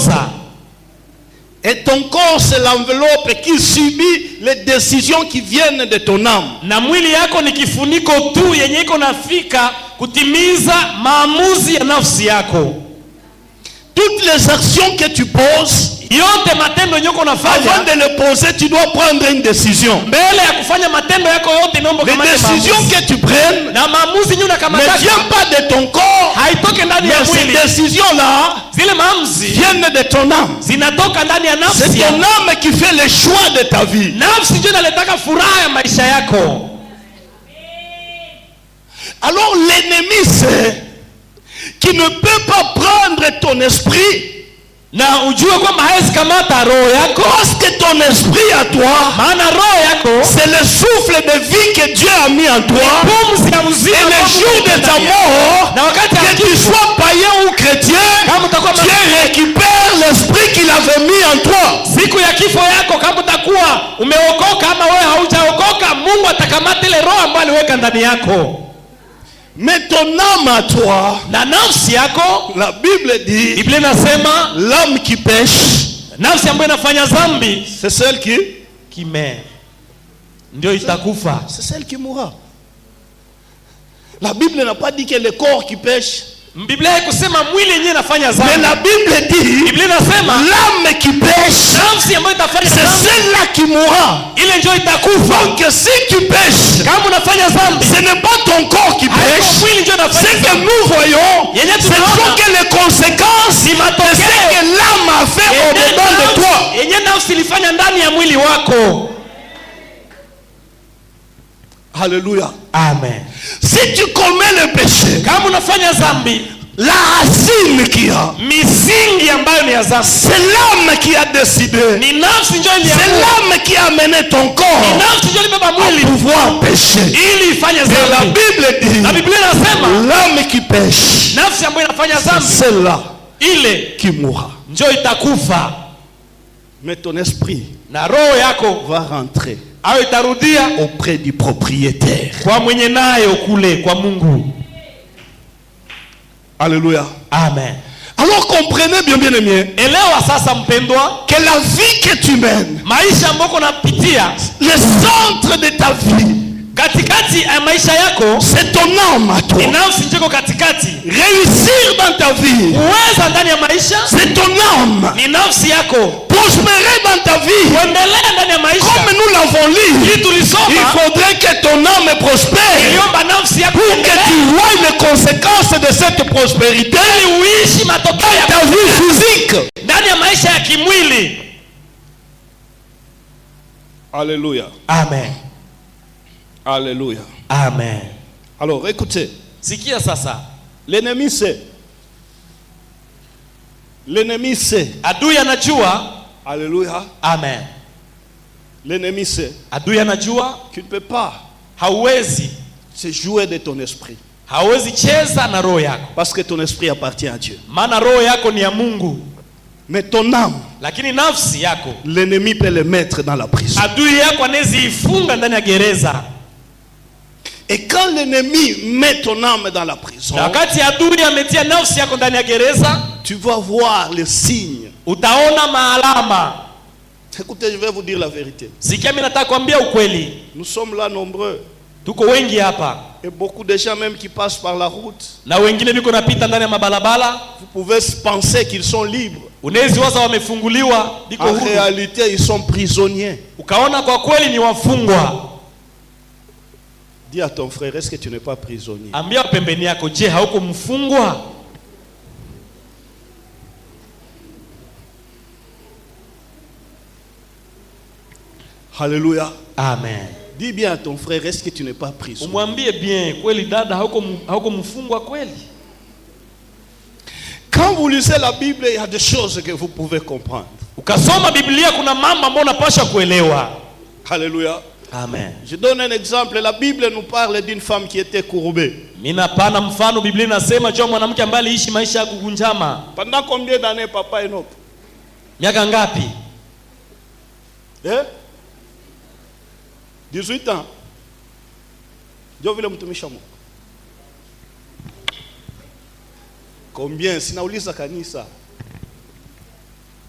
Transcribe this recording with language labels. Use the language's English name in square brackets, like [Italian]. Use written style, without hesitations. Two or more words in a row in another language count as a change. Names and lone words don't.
[Swahili] makosa. [French] Et ton corps, c'est l'enveloppe qui subit les décisions qui viennent de ton âme. [Swahili] Na mwili yako ni kifuniko tu yenye iko nafika kutimiza maamuzi ya nafsi yako. [French] Toutes les actions que tu poses, [Swahili] yote matendo nyoko nafanya, [French] avant de les poser, tu dois prendre une décision. [Swahili] Mbele ya kufanya matendo yako yote naomba [French] kama les décisions que tu prennes [Swahili] na maamuzi nyuna kama [French] ne viennent pas de ton corps, [Swahili] haitoke ndani ya mwili. [French] Ces décisions là, [Swahili] zile maamuzi [French] viennent de ton âme. [Swahili] Zinatoka ndani ya nafsi. [French] C'est ton âme qui fait le choix de ta vie. [Swahili] Nafsi ndio inaletaka furaha ya maisha yako. [French] Alors l'ennemi c'est qui ne peut pas prendre ton esprit, [Swahili] na ujue kwamba hawezi kamata roho yako, [French] parce que ton esprit à toi, [Swahili] maana roho yako [French] c'est le souffle de vie que Dieu a mis en toi. [Swahili] Pumzi ya uzima. [French] Et le jour de ta mort, [Swahili] na wakati [French] que tu sois païen ou chrétien, Dieu récupère l'esprit qu'il avait mis en toi. [Swahili] Siku ya kifo yako kama utakuwa umeokoka ama wewe haujaokoka, Mungu atakamata ile roho ambayo aliweka ndani yako. [French] Mais ton âme à toi, [Swahili] la nafsi yako, [French] la Bible dit, [Swahili] Biblia inasema [French] l'âme qui pêche, [Swahili] nafsi ambayo inafanya dhambi, [French] c'est celle qui meurt, [Swahili] ndio itakufa. [French] C'est celle qui mourra. La Bible n'a pas dit que le corps qui pêche. [Swahili] Biblia haikusema mwili yenyewe inafanya dhambi. [French] Mais la Bible dit, [Swahili] Biblia inasema [French] l'âme qui pêche, [Swahili] nafsi ambayo itafanya dhambi, [French] c'est celle-là qui mourra. [Swahili] Ile ndio itakufa. [French] Donc si tu pêches, [Swahili] kama unafanya dhambi, [French] ce n'est pas ton corps qui pêche. C'est que nous voyons, ce sont que les conséquences de ce que l'âme a fait au-dedans de toi. [Swahili] Yenyewe nafsi ilifanya ndani ya mwili wako. [French] Alléluia. Amen. Si tu commets le péché, [Swahili] kama unafanya dhambi, [French] la racine qui a, [Swahili] misingi ambayo ni ya dhambi, [French] c'est l'âme qui a décidé. [Swahili] Ni nafsi ndio iliamua. [French] C'est l'âme qui a mené ton corps. [Swahili] Ni nafsi ndio ilibeba mwili [French] à pouvoir pécher. [Swahili] Ili ifanye dhambi. [French] Et la Bible dit, [Swahili] na Biblia inasema [French] l'âme qui pêche, [Swahili] nafsi ambayo inafanya dhambi, [French] c'est celle-là [Swahili] ile [French] qui mourra. [Swahili] ndio itakufa. [French] Mais ton esprit [Swahili] na roho yako [French] va rentrer [Swahili] au itarudia [French] auprès du propriétaire, [Swahili] kwa mwenye nayo kule kwa Mungu. [French] Alléluia. Amen. Alors comprenez bien aimé, [Swahili] elewa sasa mpendwa, [French] que la vie que tu mènes, [Swahili] maisha ambako unapitia, [French] le centre de ta vie, [Swahili] katikati ya maisha yako, [French] c'est ton âme à toi. [Swahili] nafsi njiko katikati. [French] Réussir dans ta vie, [Swahili] uweza ndani ya maisha, [French] c'est ton âme. [Swahili] ni nafsi yako. [French] Prospérer dans ta vie, [Swahili] kuendelea ndani ya maisha, [French] comme nous l'avons lu, il faudrait que ton âme prospère pour que tu vois les conséquences de cette prospérité dans ta vie physique. [Swahili] ndani ya maisha ya kimwili. [French] Alléluia. Amen. Alléluia. Amen. Alors écoutez, [Swahili] sikia sasa, [French] l'ennemi sait. L'ennemi sait. [Swahili] Adui anajua. [French] Alléluia. Amen. L'ennemi sait. [Swahili] Adui anajua. [French] Tu ne peux pas. [Swahili] Hauwezi [French] se jouer de ton esprit. [Swahili] Hauwezi cheza na roho yako. [French] Parce que ton esprit appartient à Dieu. [Swahili] Maana roho yako ni ya Mungu. [French] Mais ton âme, [Swahili] lakini nafsi yako, [French] l'ennemi peut le mettre dans la prison. [Swahili] Adui yako anaweza ifunga ndani ya gereza. [French] Et quand l'ennemi met ton âme dans la prison, [Swahili] wakati adui ametia nafsi yako ndani ya gereza, [French] tu vas voir les signes. [Swahili] Utaona maalama. [French] Écoutez, je vais vous dire la vérité. [Swahili] Sikia, mimi nataka kuambia ukweli. [French] Nous sommes là nombreux. [Swahili] Tuko wengi hapa. [French] Et beaucoup de gens même qui passent par la route. [Swahili] Na wengine biko napita ndani ya mabalabala. [French] Vous pouvez penser qu'ils sont libres. [Swahili] Unaweza waza wamefunguliwa, biko huru. [French] En réalité, ils sont prisonniers. [Swahili] Ukaona kwa kweli ni wafungwa. [French] Dis à ton frère, est-ce que tu n'es pas prisonnier? [Swahili] Ambia pembeni yako, je, hauko mfungwa? [French] Alléluia. Amen. Dis bien à ton frère, est-ce que tu n'es pas prisonnier? [Swahili] Umwambie bien, kweli dada, hauko mfungwa kweli? [French] Quand vous lisez la Bible, il y a des choses que vous pouvez comprendre. [Swahili] Ukasoma Biblia kuna mambo ambayo unapaswa kuelewa. [French] Alléluia. Amen. Je donne un exemple. La Bible nous parle d'une femme qui était courbée. [Swahili] Mina pana mfano, Biblia inasema juu mwanamke ambaye aliishi maisha ya kugunjama. [French] Pendant combien d'années papa Enoch? [Swahili] Miaka ngapi? [French] 18 ans. [Swahili] Ndio vile mtumishi Mungu. Combien? Sinauliza kanisa.